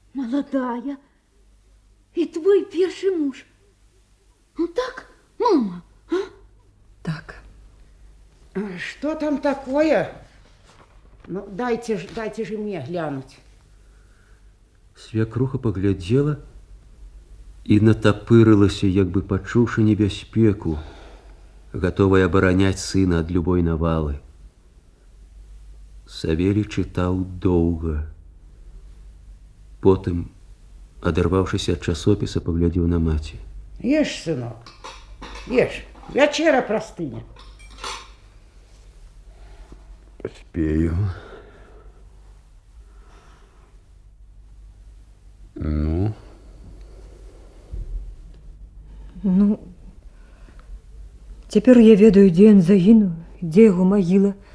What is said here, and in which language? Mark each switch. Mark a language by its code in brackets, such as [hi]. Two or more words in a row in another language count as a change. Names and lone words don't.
[ru] Молодая. И твой первый муж. Ну так, мама? Так. Что там такое? Ну, дайте же мне глянуть. [be] Свякруха паглядзела і натапырылася, як бы пачуўшы небяспеку, гатовая абараняць сына ад любой навалы. Савелий чытаў доўга. Потым, адарваўшыся ад часопіса, паглядзеў на маці. [ru] Ешь, сынок, ешь. Вечера простыня. Поспею. Ну? [be] Ну, цяпер я ведаю, дзе ён загінуў, дзе яго магіла.